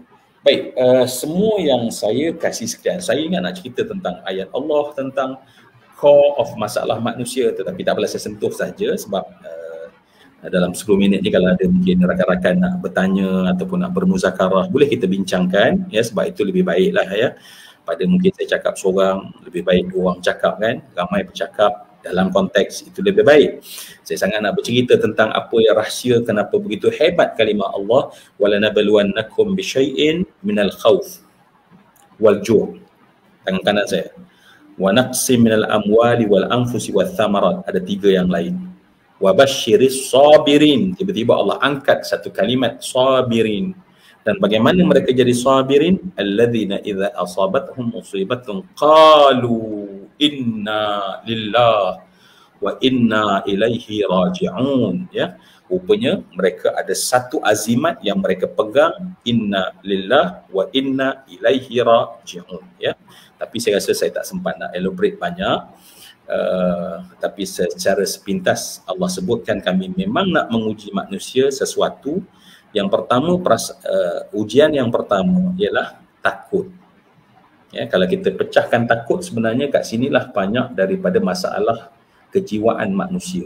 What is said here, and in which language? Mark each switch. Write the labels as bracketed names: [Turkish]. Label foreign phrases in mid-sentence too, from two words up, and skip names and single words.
[Malay] Baik, semua yang saya kasih sekian, saya ingat nak cerita tentang ayat Allah, tentang [English] core of [Malay] masalah manusia, tetapi tak boleh saya sentuh saja sebab dalam 10 minit ni kalau ada mungkin rakan-rakan nak bertanya ataupun nak bermuzakarah, boleh kita bincangkan, ya, sebab itu lebih baiklah ya. Pada mungkin saya cakap seorang, lebih baik dua orang cakap kan, ramai bercakap dalam konteks itu lebih baik. Saya sangat nak bercerita tentang apa yang rahsia kenapa begitu hebat kalimah Allah, [Arabic] ولنبلونكم بشيء من الخوف والجوع'. [Malay] Tangan kanan saya. [Arabic] ونقص من الأموال والأنفس والثمرات. [Malay] Ada 3 yang lain. [Arabic] وبشر الصابرين. [Malay] Tiba-tiba Allah angkat satu kalimat sabirin. Dan bagaimana mereka jadi sabirin? [Arabic] الذين إذا أصابتهم مصيبة قالوا إنا لله وإنا إليه راجعون, ya. [Malay] Rupanya mereka ada satu azimat yang mereka pegang, [Arabic] إنا لله وإنا إليه راجعون, [Malay] ya. Tapi saya rasa saya tak sempat nak elaborate banyak. Tapi secara sepintas Allah sebutkan kami memang nak menguji manusia sesuatu. Yang pertama, ujian yang pertama ialah takut. Ya, kalau kita pecahkan takut, sebenarnya kat sinilah banyak daripada masalah kejiwaan manusia.